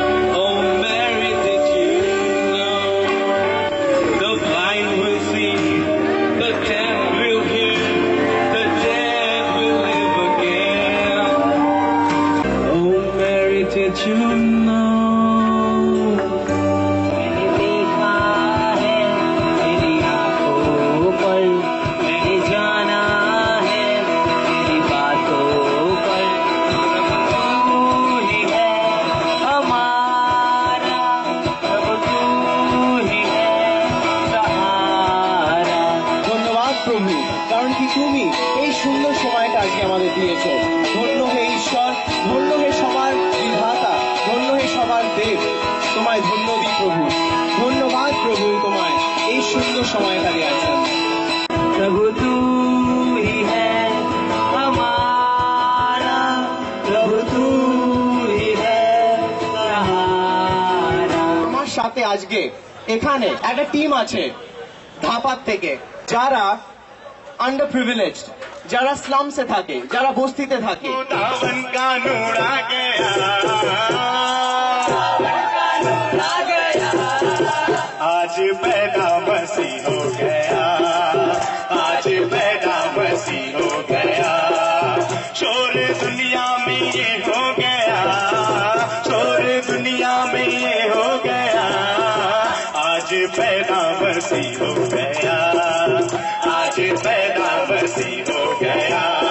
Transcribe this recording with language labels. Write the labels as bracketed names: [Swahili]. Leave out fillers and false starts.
[English] Oh Mary, did you know the blind will see, the deaf will hear, the dead will live again. Oh Mary, did you know? [Hindi] मैंने देखा है तेरी आंखों पर, मैंने जाना है तेरी बातों पर, प्रभु तू ही है हमारा, प्रभु तू ही है सहारा। [Bangla] ধন্যবাদ প্রভু, কারণ কি তুমি এই সুন্দর সময়টা আজকে আমাদের দিয়েছ। ধন্য হে ঈশ্বর, ধন্য হে সবার বিধাতা, ধন্য হে সবার দেব, তোমায় ধন্য দিই প্রভু। ধন্যবাদ প্রভু তোমায় এই সুন্দর সময়টা দেওয়ার জন্য। [Hindi] प्रभु तू ही है हमारा, प्रभु तू ही है सहारा। [Bangla] আমার সাথে আজকে এখানে একটা টিম আছে ধাপাত থেকে, যারা আন্ডার প্রিভিলেজড, যারা স্লামসে থাকে, যারা বস্তিতে থাকে। [Hindi] सावन का नूर आ गया, आज पैदा मसीह हो गया, आज पैदा मसीह हो गया। शोर दुनिया में ये हो गया, शोर दुनिया में ये हो गया, आज पैदा मसीह हो गया, आज पैदा मसीह हो गया।